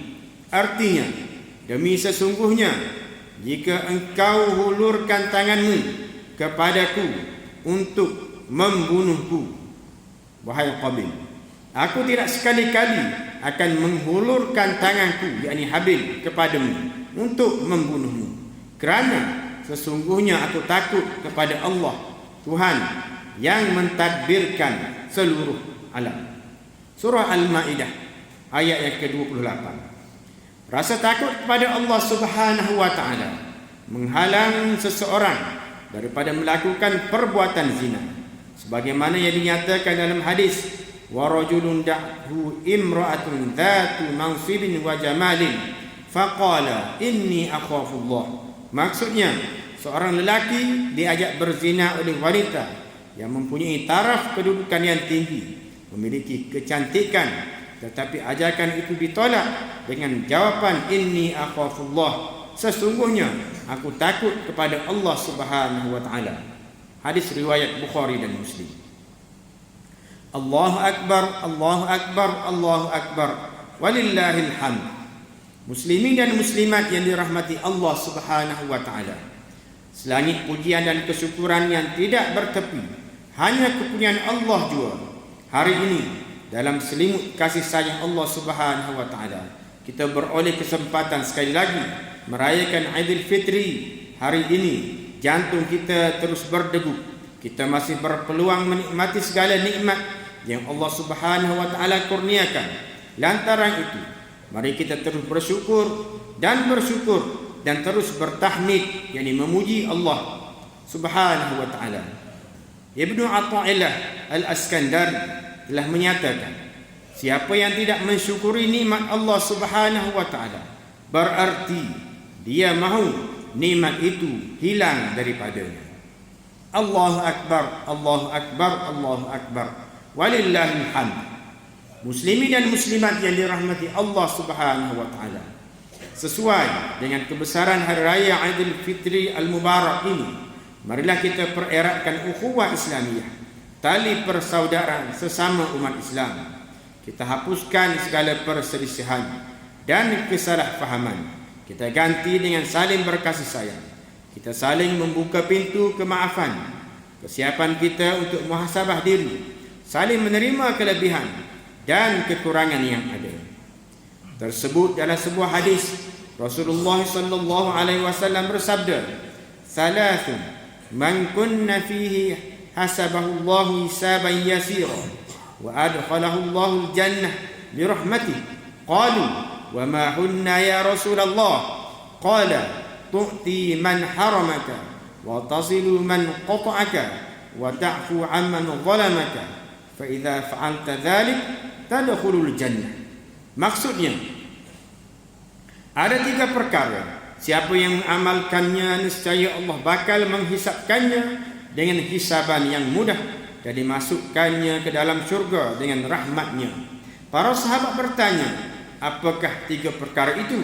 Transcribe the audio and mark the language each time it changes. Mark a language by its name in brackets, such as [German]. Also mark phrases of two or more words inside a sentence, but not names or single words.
[Malay] Artinya, demi sesungguhnya jika engkau hulurkan tanganmu kepadaku untuk membunuhku, wahai Qabil, aku tidak sekali-kali akan menghulurkan tanganku, yakni Habil, kepadamu untuk membunuhmu, kerana sesungguhnya aku takut kepada Allah, Tuhan yang mentadbirkan seluruh alam. Surah Al-Ma'idah ayat yang ke-28. Rasa takut kepada Allah [Arabic] Subhanahu wa ta'ala [Malay] menghalang seseorang daripada melakukan perbuatan zina, sebagaimana yang dinyatakan dalam hadis, [Arabic] ورجل دعته امرأة ذات منصب وجمال فقال إني أخاف الله. [Malay] Maksudnya, seorang lelaki diajak berzina oleh wanita yang mempunyai taraf kedudukan yang tinggi, memiliki kecantikan, tetapi ajakan itu ditolak dengan jawapan [Arabic] إني أخاف الله, [Malay] sesungguhnya aku takut kepada Allah [Arabic] سبحانه وتعالى. [Malay] Hadis riwayat Bukhari dan Muslim. [Arabic] الله أكبر، الله أكبر، الله أكبر، ولله الحمد. [Malay] Muslimin dan muslimat yang dirahmati Allah [Arabic] سبحانه وتعالى, [Malay] selangit pujian dan kesyukuran yang tidak bertepi hanya kepunyaan Allah jua. Hari ini dalam selimut kasih sayang Allah [Arabic] سبحانه وتعالى, [Malay] kita beroleh kesempatan sekali lagi merayakan Aidil Fitri. Hari ini jantung kita terus berdegup. Kita masih berpeluang menikmati segala nikmat yang Allah [Arabic] سبحانه وتعالى [Malay] kurniakan. Lantaran itu, mari kita terus bersyukur dan terus bertahmid, yakni memuji Allah [Arabic] سبحانه وتعالى. [Malay] Ibnu Athaillah Al-Askandari telah menyatakan, siapa yang tidak mensyukuri nikmat Allah [Arabic] سبحانه وتعالى, [Malay] berarti dia mahu nikmat itu hilang daripadanya. [Arabic] الله أكبر، الله أكبر، الله أكبر، ولله الحمد. [Malay] Muslimin dan muslimat yang dirahmati Allah [Arabic] سبحانه وتعالى, [Malay] sesuai dengan kebesaran hari raya Aidil Fitri Al-Mubarak ini, marilah kita pereratkan ukhuwah Islamiyah, tali persaudaraan sesama umat Islam. Kita hapuskan segala perselisihan dan kesalahfahaman. Kita ganti dengan saling berkasih sayang. Kita saling membuka pintu kemaafan. Kesiapan kita untuk muhasabah diri, saling menerima kelebihan dan kekurangan yang ada. Tersebut dalam sebuah hadis, Rasulullah [Arabic] صلى الله عليه وسلم [Malay] bersabda, [Arabic] "ثلاث من كن فيه حاسبه الله حسابا يسيرا وأدخله الله الجنة برحمته." قالوا، "وما هن يا رسول الله?" قال، "تعطي من حرمك وتصل من قطعك وتعفو عمن ظلمك فإذا فعلت ذلك تدخل الجنة." [Malay] Maksudnya, ada 3 perkara, siapa yang mengamalkannya niscaya Allah bakal menghisapkannya dengan hisaban yang mudah dan dimasukkannya ke dalam syurga dengan rahmatnya. Para sahabat bertanya, apakah 3 perkara itu?